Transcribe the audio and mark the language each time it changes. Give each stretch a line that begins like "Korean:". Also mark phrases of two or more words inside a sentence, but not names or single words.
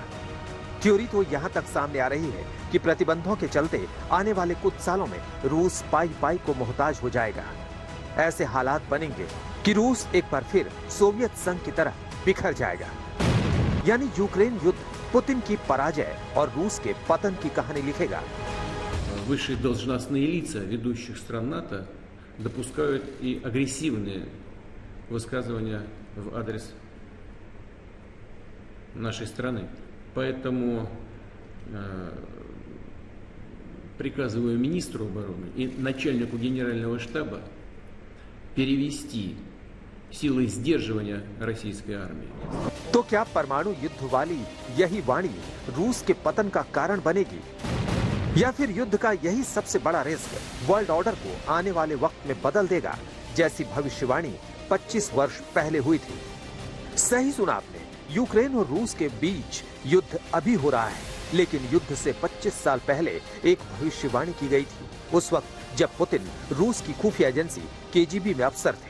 Hindi: थ्योरी तो यहां तक सामने आ रही है कि प्रतिबंधों के चलते आने वाले कुछ सालों में रूस पाई पाई को मोहताज हो जाएगा। ऐसे हालात बनेंगे कि रूस एक बार फिर सोवियत संघ की तरह बिखर जाएगा। यानी यूक्रेन युद्ध पुतिन की पराजय और रूस के पतन की कहानी लिखेगा।
Russian: Высшие должностные лица ведущих стран НАТО допускают и агрессивные высказывания в адрес нашей страны. Поэтому приказываю министру обороны и начальнику генерального штаба перевести силы сдерживания российской армии.
Hindi: तो क्या परमाणु युद्ध वाली यही वाणी रूस के पतन का कारण बनेगी, या फिर युद्ध का यही सबसे बड़ा रिस्क
English: world order
Hindi: को आने वाले वक्त में बदल देगा, जैसी भविष्यवाणी 25 वर्ष पहले हुई थी? सही सुना आपने, यूक्रेन और रूस के बीच युद्ध अभी हो रहा है, लेकिन युद्ध से 25 साल पहले एक भविष्यवाणी की गई थी, उस वक्त जब पुतिन रूस की खुफिया एजेंसी केजीबी में अफसर थे।